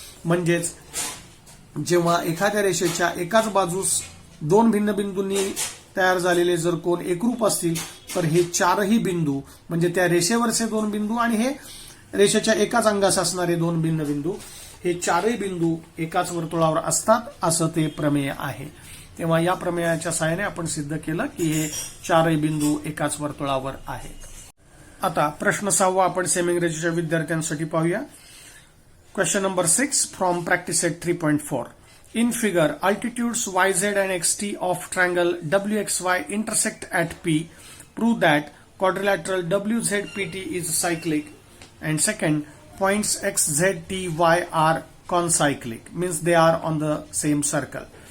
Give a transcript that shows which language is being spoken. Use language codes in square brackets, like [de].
[mr] म्हणजेच जेव्हा एखाद्या रेषेच्या एकाच बाजूस दोन भिन्न बिंदूंनी तयार झालेले जर कोन एकरूप असतील तर हे चारही बिंदू म्हणजे त्या रेषेवरचे दोन बिंदू आणि हे रेषेच्या एकाच अंगास असणारे दोन भिन्न बिंदू हे चारही बिंदू एकाच वर्तुळावर असतात असं ते प्रमेय आहे. तेव्हा या प्रमेयाच्या सहाय्याने आपण सिद्ध केलं की हे चारही बिंदू एकाच वर्तुळावर आहेत. आता प्रश्न 6 आपण सेमी इंग्रजीच्या विद्यार्थ्यांसाठी पाहूया. [en] Question number 6 from practice set 3.4. In figure, altitudes yz and xt of triangle wxy intersect at P. Prove that quadrilateral wzpt is cyclic. And second, points xzty are concyclic, means they are on the same circle.